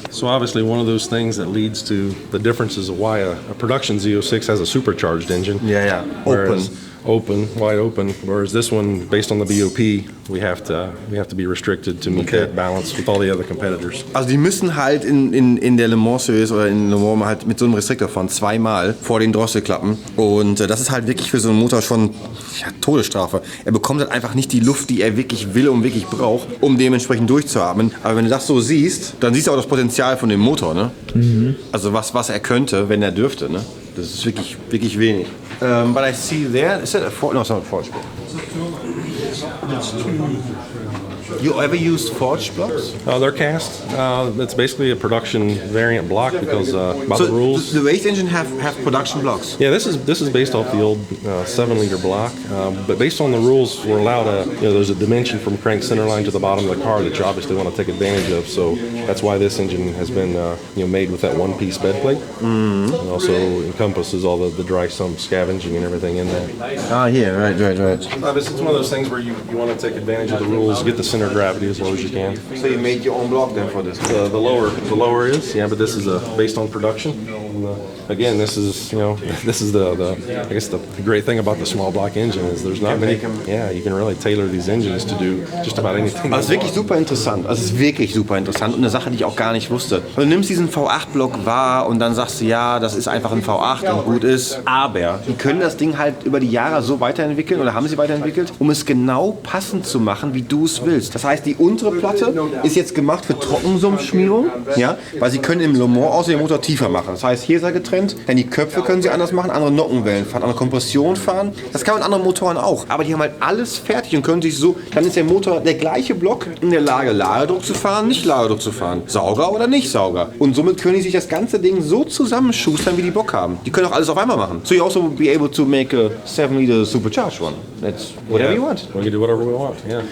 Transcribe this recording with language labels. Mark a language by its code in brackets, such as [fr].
[en] So obviously one of those things that leads to the differences of why a production Z06 has a supercharged engine. Yeah. Whereas wide open. Whereas this one, based on the BOP, we have to be restricted to meet that balance with all the other competitors. [de] Also die müssen halt in der Le Mans Series oder in Le Mans halt mit so einem Restriktor fahren, zweimal vor den Drosselklappen. Und das ist halt wirklich für so einen Motor schon Todesstrafe. Er bekommt halt einfach nicht die Luft, die er wirklich will und wirklich braucht, um dementsprechend durchzuatmen. Aber wenn du das so siehst, dann siehst du auch das Potenzial von dem Motor, ne? Mhm. Also was er könnte, wenn er dürfte, ne? Das ist wirklich, wirklich wenig. [en] But I see there, is that a forge? No, it's not a forge block. You ever used forged blocks? They're cast. It's basically a production variant block because by the rules. The race engine have production blocks. Yeah, this is based off the old 7-liter block, but based on the rules, we're allowed there's a dimension from crank centerline to the bottom of the car that you obviously want to take advantage of. So that's why this engine has been made with that one-piece bed plate. Mm-hmm. And also encompasses all the dry sump scavenging and everything in there. Ah, yeah, right. It's one of those things where you want to take advantage of the rules, get the center of gravity as low as you can. So you made your own block then for this? The lower is, but this is based on production. Again, this is the great thing about the small block engine is there's not many. Yeah, you can really tailor these engines to do just about anything. [de] Also es ist wirklich super interessant. Und eine Sache, die ich auch gar nicht wusste. Du nimmst diesen V8-Block wahr und dann sagst du, ja, das ist einfach ein V8 und gut ist. Aber die können das Ding halt über die Jahre so weiterentwickeln oder haben sie weiterentwickelt, um es genau passend zu machen, wie du es willst. Das heißt, die untere Platte ist jetzt gemacht für Trockensumpfschmierung, ja, weil sie können im Le Mans auch den Motor tiefer machen. Das heißt, hier ist er getrennt, denn die Köpfe können sie anders machen, andere Nockenwellen fahren, andere Kompression fahren. Das kann man mit anderen Motoren auch. Aber die haben halt alles fertig und können sich so, dann ist der Motor, der gleiche Block, in der Lage, Ladedruck zu fahren, nicht Ladedruck zu fahren. Sauger oder nicht Sauger. Und somit können die sich das ganze Ding so zusammenschustern, wie die Bock haben. Die können auch alles auf einmal machen. [en] So you also be able to make a 7-liter supercharged one. That's whatever you want. We can do whatever we want, yeah.